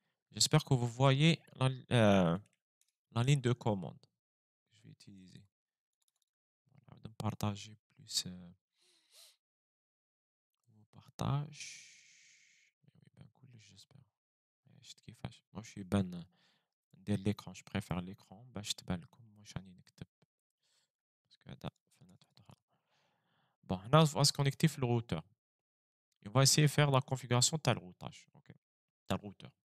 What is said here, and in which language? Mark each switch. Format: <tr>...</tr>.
<fr>J'espère que vous voyez la ligne de commande que je vais utiliser. Voilà, de partager plus vos partages. Oui, ben cool, j'espère.</fr> <ar>شفت كيفاش ماشي يبان ندير l'écran je préfère l'écran باش تبان لكم واش راني نكتب باسكو هذا فنات واحدة أخرى.</ar> <fr>Bon, هنا on va se connecter في le routeur. Et on va essayer de faire la configuration تاع الroutage. OK. تاع le routeur.</fr>